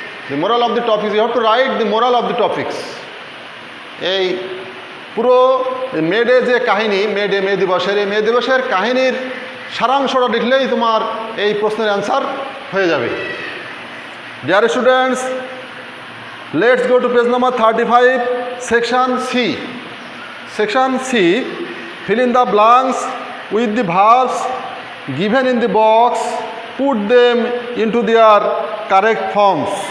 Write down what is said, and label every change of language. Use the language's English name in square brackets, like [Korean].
[English] The moral of the topics, you have to write the moral of the topics. [Bangla] এই পুরো May Day যে কাহিনী, মে দিবসের, এই মে দিবসের কাহিনীর সারাংশটা লিখলেই তোমার এই প্রশ্নের অ্যান্সার হয়ে যাবে। [English] Dear students, let's go to page number 35, section C. Section C, fill in the blanks with the verbs given in the box, put them into their correct forms.